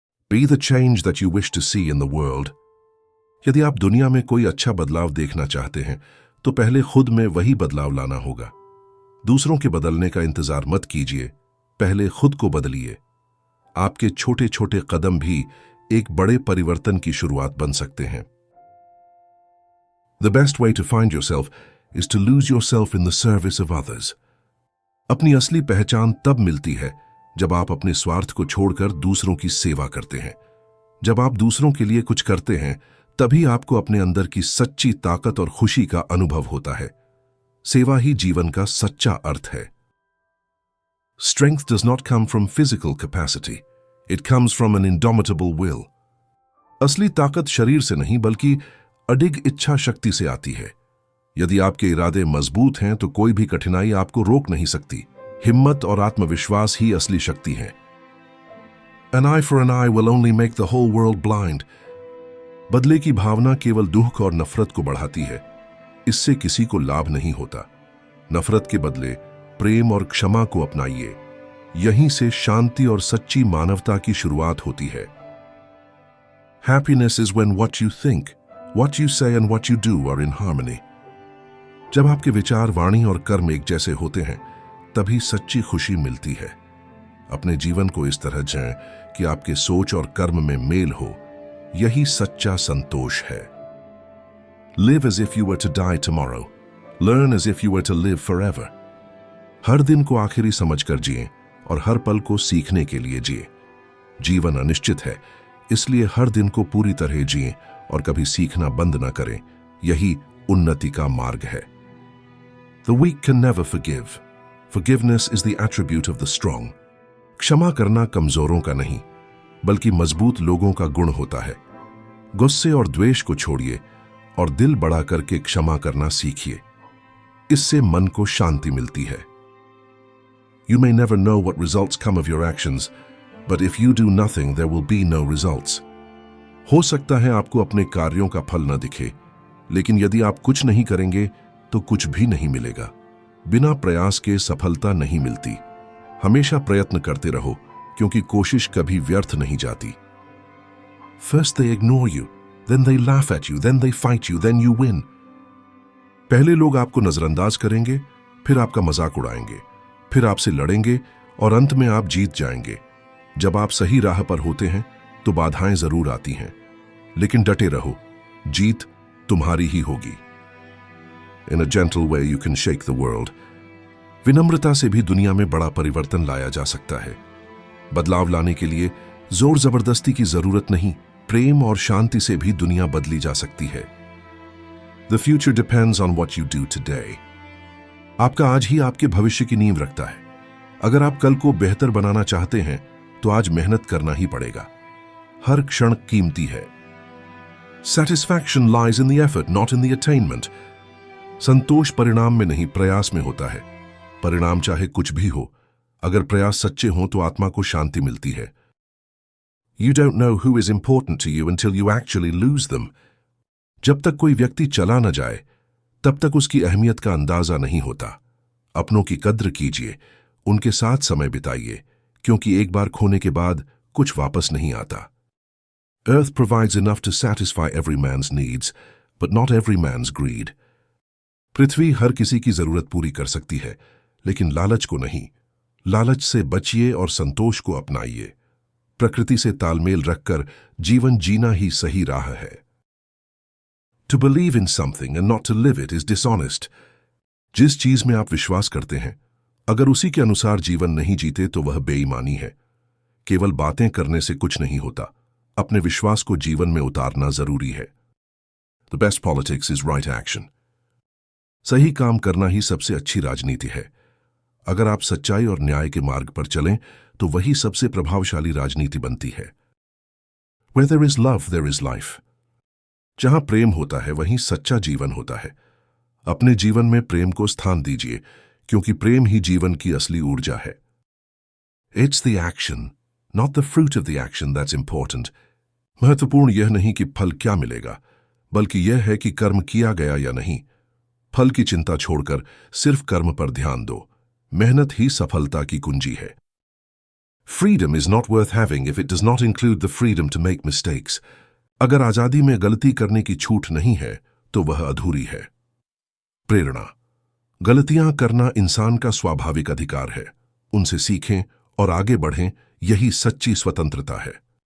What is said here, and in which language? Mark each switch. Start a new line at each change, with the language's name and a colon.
English: Be the change that you wish to see in the world.
Hindi: यदि आप दुनिया में कोई अच्छा बदलाव देखना चाहते हैं तो पहले खुद में वही बदलाव लाना होगा। दूसरों के बदलने का इंतजार मत कीजिए, पहले खुद को बदलिए। आपके छोटे छोटे कदम भी एक बड़े परिवर्तन की शुरुआत बन सकते हैं।
English: The best way to find yourself is to lose yourself in the service of others.
Hindi: अपनी असली पहचान तब मिलती है जब आप अपने स्वार्थ को छोड़कर दूसरों की सेवा करते हैं। जब आप दूसरों के लिए कुछ करते हैं तभी आपको अपने अंदर की सच्ची ताकत और खुशी का अनुभव होता है। सेवा ही जीवन का सच्चा अर्थ है।
English: Strength does not come from physical capacity. It comes from an indomitable will.
Hindi: असली ताकत शरीर से नहीं बल्कि अडिग इच्छा शक्ति से आती है। यदि आपके इरादे मजबूत हैं तो कोई भी कठिनाई आपको रोक नहीं सकती। हिम्मत और आत्मविश्वास ही असली शक्ति है।
English: An eye for an eye will only make the whole world blind.
Hindi: बदले की भावना केवल दुख और नफरत को बढ़ाती है। इससे किसी को लाभ नहीं होता। नफरत के बदले प्रेम और क्षमा को अपनाइए। यहीं से शांति और सच्ची मानवता की शुरुआत होती है।
English: Happiness is when what you think, what you say and what you do are in harmony.
Hindi: जब आपके विचार, वाणी और कर्म एक जैसे होते हैं तभी सच्ची खुशी मिलती है। अपने जीवन को इस तरह जिएं कि आपके सोच और कर्म में मेल हो। यही सच्चा संतोष है।
English: Live as if you were to die tomorrow. Learn as if you were to live forever.
Hindi: हर दिन को आखिरी समझकर जिएं और हर पल को सीखने के लिए जिएं। जीवन अनिश्चित है, इसलिए हर दिन को पूरी तरह जिएं और कभी सीखना बंद न करें। यही उन्नति का मार्ग है।
English: The weak can never forgive. Forgiveness is the attribute of the strong.
Hindi: क्षमा करना कमजोरों का नहीं, बल्कि मजबूत लोगों का गुण होता है। गुस्से और द्वेष को छोड़िए और दिल बड़ा करके क्षमा करना सीखिए। इससे मन को शांति मिलती है।
English: You may never know what results come of your actions, but if you do nothing, there will be no results.
Hindi: हो सकता है आपको अपने कार्यों का फल न दिखे, लेकिन यदि आप कुछ नहीं करेंगे तो कुछ भी नहीं मिलेगा। बिना प्रयास के सफलता नहीं मिलती। हमेशा प्रयत्न करते रहो, क्योंकि कोशिश कभी व्यर्थ नहीं जाती।
English: First they ignore you, then they laugh at you, then they fight you, then you win.
Hindi: पहले लोग आपको नजरअंदाज करेंगे, फिर आपका मजाक उड़ाएंगे, फिर आपसे लड़ेंगे और अंत में आप जीत जाएंगे। जब आप सही राह पर होते हैं तो बाधाएं जरूर आती हैं, लेकिन डटे रहो, जीत तुम्हारी ही होगी।
English: In a gentle way you can shake the world.
Hindi: विनम्रता से भी दुनिया में बड़ा परिवर्तन लाया जा सकता है। बदलाव लाने के लिए जोर जबरदस्ती की जरूरत नहीं, प्रेम और शांति से भी दुनिया बदली जा सकती है।
English: The future depends on what you do today.
Hindi: आपका आज ही आपके भविष्य की नींव रखता है। अगर आप कल को बेहतर बनाना चाहते हैं तो आज मेहनत करना ही पड़ेगा। हर क्षण कीमती है।
English: Satisfaction lies in the effort, not in the attainment.
Hindi: संतोष परिणाम में नहीं, प्रयास में होता है। परिणाम चाहे कुछ भी हो, अगर प्रयास सच्चे हों तो आत्मा को शांति मिलती है।
English: You don't know who is important to you until you actually lose them.
Hindi: जब तक कोई व्यक्ति चला न जाए तब तक उसकी अहमियत का अंदाजा नहीं होता। अपनों की कद्र कीजिए, उनके साथ समय बिताइए, क्योंकि एक बार खोने के बाद कुछ वापस नहीं आता।
English: Earth provides enough to satisfy every man's needs, but not every man's greed.
Hindi: पृथ्वी हर किसी की जरूरत पूरी कर सकती है, लेकिन लालच को नहीं। लालच से बचिए और संतोष को अपनाइए। प्रकृति से तालमेल रखकर जीवन जीना ही सही राह है।
English: To believe in something and not to live it is dishonest.
Hindi: जिस चीज में आप विश्वास करते हैं, अगर उसी के अनुसार जीवन नहीं जीते तो वह बेईमानी है। केवल बातें करने से कुछ नहीं होता, अपने विश्वास को जीवन में उतारना जरूरी है।
English: The best politics is right action.
Hindi: सही काम करना ही सबसे अच्छी राजनीति है। अगर आप सच्चाई और न्याय के मार्ग पर चलें तो वही सबसे प्रभावशाली राजनीति बनती है।
English: Where there is love, there is life.
Hindi: जहां प्रेम होता है वहीं सच्चा जीवन होता है। अपने जीवन में प्रेम को स्थान दीजिए, क्योंकि प्रेम ही जीवन की असली ऊर्जा है।
English: It's the action, not the fruit of the action that's important.
Hindi: महत्वपूर्ण यह नहीं कि फल क्या मिलेगा, बल्कि यह है कि कर्म किया गया या नहीं। फल की चिंता छोड़कर सिर्फ कर्म पर ध्यान दो। मेहनत ही सफलता की कुंजी है।
English: Freedom is not worth having if it does not include the freedom to make mistakes.
Hindi: अगर आजादी में गलती करने की छूट नहीं है तो वह अधूरी है। प्रेरणा। गलतियां करना इंसान का स्वाभाविक अधिकार है। उनसे सीखें और आगे बढ़ें, यही सच्ची स्वतंत्रता है।